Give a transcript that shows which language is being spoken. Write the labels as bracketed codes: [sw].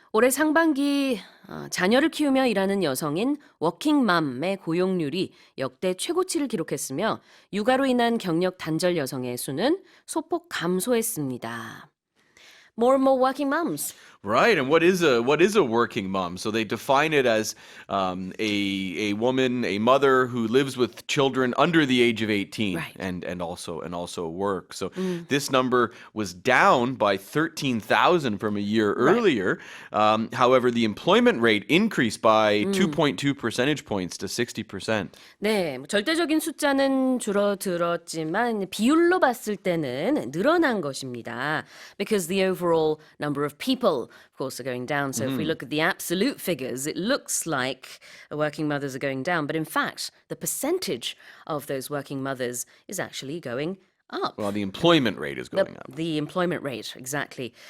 [ko] 올해 상반기 자녀를 키우며 일하는 여성인 워킹맘의 고용률이 역대 최고치를 기록했으며 육아로 인한 경력 단절 여성의 수는 소폭 감소했습니다. [en] More and more working moms. Right, and what is a working mom? So they define it as a woman, a mother who lives with children under the age of 18, Right. and also work. So this number was down by 13,000 from a year earlier. However, the employment rate increased by 2.2 percentage points to 60%. [ko] 네, 절대적인 숫자는 줄어들었지만 비율로 봤을 때는 늘어난 것입니다. [en] Because the overall number of people, of course, are going down. So if we look at the absolute figures, it looks like working mothers are going down. But in fact, the percentage of those working mothers is actually going up. Well, the employment rate is going up. The employment rate, exactly.